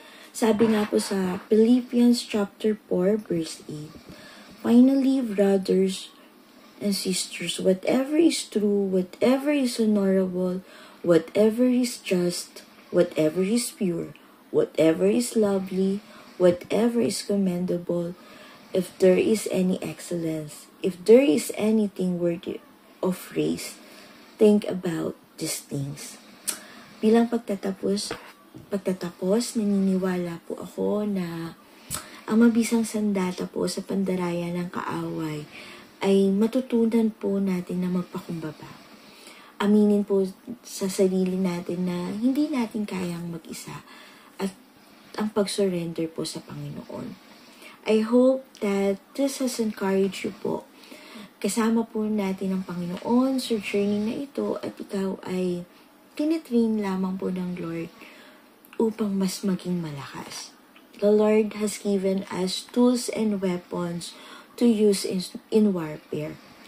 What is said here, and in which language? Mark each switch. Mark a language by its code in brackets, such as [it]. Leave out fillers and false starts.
[tl] Sabi nga po sa [en] Philippians chapter 4 verse 8, finally, brothers and sisters, whatever is true, whatever is honorable, whatever is just, whatever is pure, whatever is lovely, whatever is commendable, if there is any excellence, if there is anything worthy of praise, think about these things. [tl] Bilang pagtatapos, naniniwala po ako na ang mabisang sandata po sa pandarayan ng kaaway ay matutunan po natin na magpakumbaba. Aminin po sa sarili natin na hindi natin kayang mag-isa at ang pag-surrender po sa Panginoon. [en] I hope that this has encouraged you po. [tl] Kasama po natin ang Panginoon sa journey na ito at ikaw ay tinitrain lamang po ng Lord upang mas maging malakas. [en] The Lord has given us tools and weapons to use in warfare.